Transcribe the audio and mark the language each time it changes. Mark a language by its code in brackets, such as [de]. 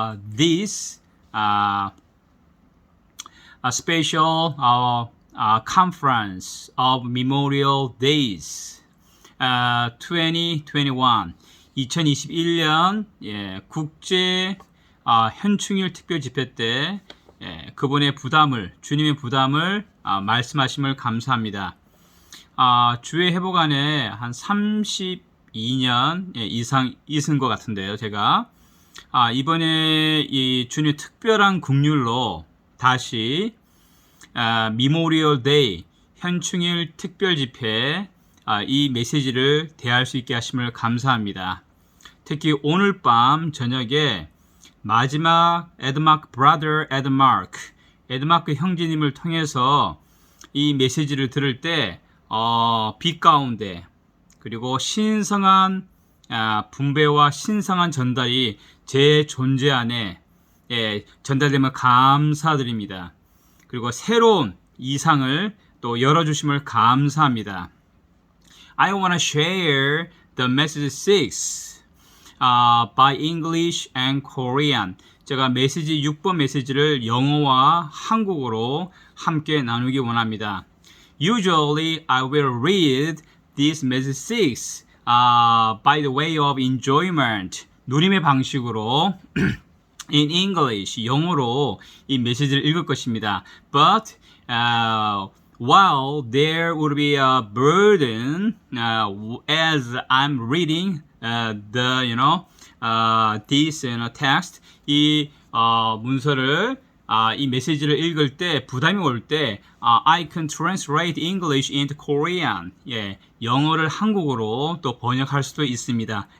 [en] this a special conference of Memorial Days [ko] 2021 2021년 국제 현충일 특별 집회 때 그분의 부담을 주님의 부담을 말씀하심을 감사합니다. 주의 회복 안에 한 32년 이상 있은 것 같은데요. 제가 이번에 이 주님의 특별한 긍휼로 다시 미모리얼 데이 현충일 특별 집회 이 메시지를 대할 수 있게 하심을 감사합니다. 특히 오늘 밤 저녁에 마지막 에드마크 브라더 에드마크 형제님을 통해서 이 메시지를 들을 때 빛 가운데 그리고 신성한 분배와 신성한 전달이 제 존재 안에 전달되면 감사드립니다. 그리고 새로운 이상을 또 열어주심을 감사합니다. [en] I want to share the message 6 by English and Korean. [ko] 제가 메시지 6번 메시지를 영어와 한국어로 함께 나누기 원합니다. [en] Usually I will read this message 6 by the way of enjoyment. [ko] 누림의 방식으로 [en] in English, [ko] 영어로 이 메시지를 읽을 것입니다. [en] But while there would be a burden as I'm reading this text, [ko] 이 문서를 이 메시지를 읽을 때 부담이 올 때 [en] I can translate English into Korean. [ko] 영어를 한국어로 또 번역할 수도 있습니다.